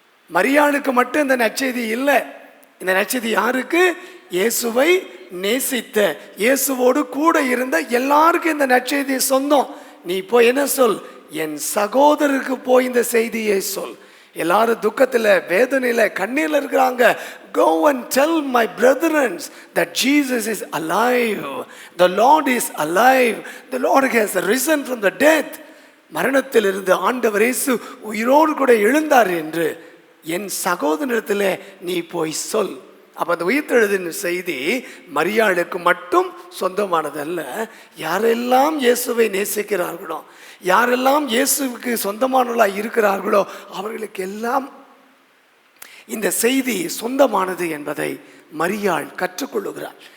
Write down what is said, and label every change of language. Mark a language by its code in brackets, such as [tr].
[ta] மரியாளுக்கு மட்டும் இந்த நற்செய்தி இல்லை. இந்த நற்செய்தி யாருக்கு? இயேசுவை நேசித்த, இயேசுவோடு கூட இருந்த எல்லாருக்கும் இந்த நற்செய்தி சொந்தம். நீ போய் என்ன சொல்? என் சகோதரருக்கு போய் இந்த செய்தியை சொல். எல்லாரும் துக்கத்தில், வேதனையில், கண்ணீரில் இருக்கிறாங்க. [en] Go and tell my brethren that Jesus is alive. The Lord is alive. The Lord has risen from the death. [ta] மரணத்தில் இருந்து ஆண்டவர் இயேசு உயிரோடு கூட எழுந்தார் என்று என் சகோதரனிடத்தில் நீ போய் சொல். அப்போ அந்த உயிர்த்தெழுதின் செய்தி மரியாளுக்கு மட்டும் சொந்தமானதல்ல. யாரெல்லாம் இயேசுவை நேசிக்கிறார்களோ, யாரெல்லாம் இயேசுவுக்கு சொந்தமானவர்களாக இருக்கிறார்களோ அவர்களுக்கு எல்லாம் இந்த செய்தி சொந்தமானது என்பதை மரியாள் கற்றுக்கொள்ளுகிறாள்.